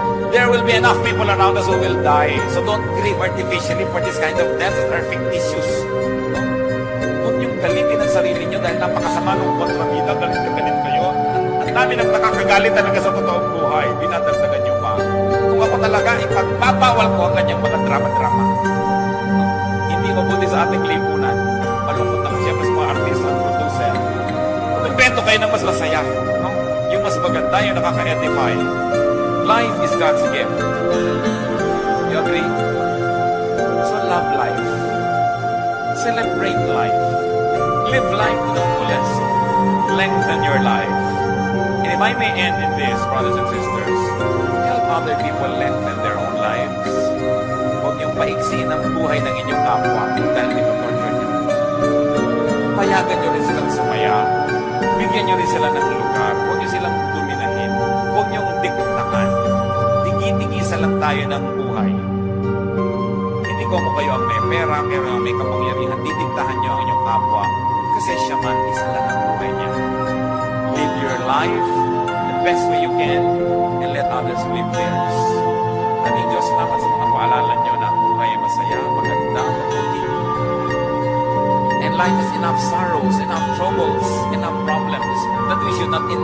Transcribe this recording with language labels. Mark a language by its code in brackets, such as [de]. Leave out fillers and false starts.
[en] There will be enough people around us who will die. So don't grieve artificially for this kind of deaths that are fictitious. No? [tl] Huwag niyong galitin ang sarili niyo dahil napakasama ng kontrabida, galit kayo. Ang dami nang nakakagalit talaga sa totoong buhay. Dinadagdagan niyo pa. Kung ako talaga, ipagpapawal ko ang kanyang mga drama-drama. No? Hindi mabuti sa ating lipunan. Malungkot naman siyempre sa mga artista at producer. Nagbento kayo ng mas masaya. [en] No? [tl] Yung mas maganda, yung nakaka-edify. [en] Life is God's gift. You agree? So love life. Celebrate life. Live life to the fullest. Lengthen your life. And if I may end in this, brothers and sisters, help other people lengthen their own lives. [tl] Huwag niyong paiksiin ang buhay ng inyong kapwa dahil ito-torture niyo. Payagan niyo rin silang sumaya. Bigyan niyo rin sila ng lugar. Huwag niyo silang dominahin. Huwag niyong diktahan. Digi-digisa lang tayo ng buhay. Hindi ko mo kayo ang may pera, pero may kapangyarihan. Didiktahan niyo ang inyong kapwa. Kasi siya man, isa lang ang buhay niya. [en] Live your life the best way you can and let others live theirs. [tl] Aming Diyos, salamat sa mga paalala niyo na ang buhay ay masaya, maganda, mabuti. [en] And life has enough sorrows, enough troubles, enough problems that we should not